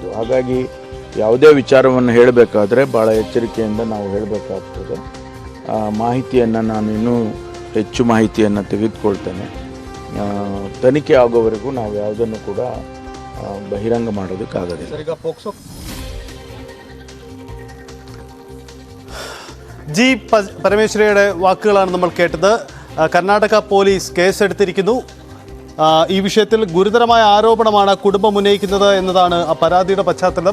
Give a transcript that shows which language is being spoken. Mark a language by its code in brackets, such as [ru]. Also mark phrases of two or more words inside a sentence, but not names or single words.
[kn] ಹಾಗಾಗಿ ಯಾವುದೇ ವಿಚಾರವನ್ನು ಹೇಳಬೇಕಾದ್ರೆ ಭಾಳ ಎಚ್ಚರಿಕೆಯಿಂದ ನಾವು ಹೇಳಬೇಕಾಗ್ತದೆ. ಮಾಹಿತಿಯನ್ನು ನಾನು ಇನ್ನೂ ಹೆಚ್ಚು ಮಾಹಿತಿಯನ್ನು ತೆಗೆದುಕೊಳ್ತೇನೆ. ತನಿಖೆ ಆಗೋವರೆಗೂ ನಾವು ಯಾವುದನ್ನು ಕೂಡ ಬಹಿರಂಗ ಮಾಡೋದಕ್ಕಾಗೋದಿಲ್ಲ. [ml] ജി പരമേശ്വരയുടെ വാക്കുകളാണ് നമ്മൾ കേട്ടത്. കർണാടക പോലീസ് കേസെടുത്തിരിക്കുന്നു. ഈ വിഷയത്തിൽ ഗുരുതരമായ ആരോപണമാണ് കുടുംബം ഉന്നയിക്കുന്നത് എന്നതാണ് ആ പരാതിയുടെ പശ്ചാത്തലം.